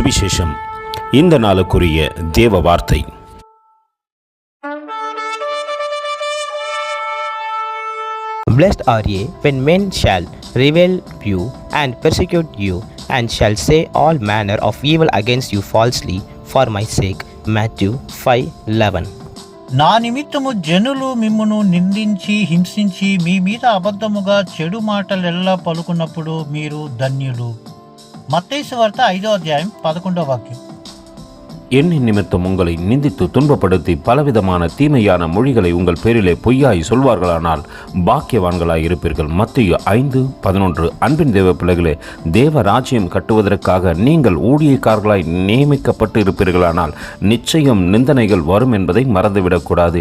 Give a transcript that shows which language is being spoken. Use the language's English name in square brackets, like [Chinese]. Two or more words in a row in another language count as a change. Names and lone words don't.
[Tamil] சுவிசேஷம். இந்த நாளுக்குரிய தேவ வார்த்தை. [English] Blessed are ye when men shall revile you and persecute you, and shall say all manner of evil against you falsely for my sake. Matthew 5:11. [Telugu] నా నిమిత్తము జనులు మిమ్మును నిందించి హింసించి మీ మీద అబద్ధముగా చెడు మాటలెల్లా పలుకున్నప్పుడు మీరు ధన్యులు. మత్తయి సువార్త 5వ అధ్యాయం 11వ వాక్యం. [Tamil] எண்ணின் நிமித்தம் உங்களை நிந்தித்து துன்பப்படுத்தி பலவிதமான தீமையான மொழிகளை உங்கள் பேரிலே பொய்யாய் சொல்வார்களானால் பாக்கியவான்களாய் இருப்பீர்கள். மத்தேயு 5:11. அன்பின் தேவ பிள்ளைகளே, தேவ ராஜ்யம் கட்டுவதற்காக நீங்கள் ஊழியக்காரர்களாய் நியமிக்கப்பட்டு இருப்பீர்களானால் நிச்சயம் நிந்தனைகள் வரும் என்பதை மறந்துவிடக்கூடாது.